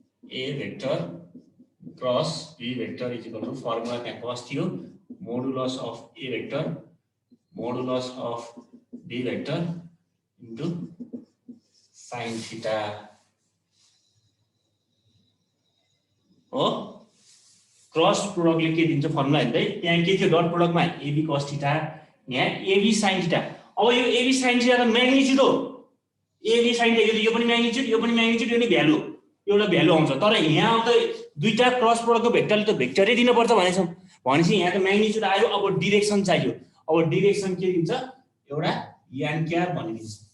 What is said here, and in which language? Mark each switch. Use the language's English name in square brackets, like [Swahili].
[English] A vector cross B vector is equal to formula [Nepali] क्या cross थियो? [English] Modulus of A vector modulus of B vector into sin theta हो। [Nepali] Cross प्रोडक्टले के दिन्छ formula हेर्दै? त्यहाँ के थियो डट प्रोडक्टमा? एबी कस थीटा, यहाँ एबी साइन थीटा। अब यो एबी साइन थीटा त म्याग्निट्युड हो। एबी साइन थीटा यो पनि म्याग्निट्युड, यो पनि म्याग्निट्युड, यो नि भ्यालु, एउटा भ्यालु आउँछ। तर यहाँ त दुईटा क्रस प्रोडक्टको भेक्टरले त भेक्टरै दिनुपर्छ भनेछौँ। भनेपछि यहाँ त म्याग्निट्युड आयो। अब डिरेक्सन चाहियो। अब डिरेक्सन के दिन्छ? एउटा यान क्याप भनिदिन्छ।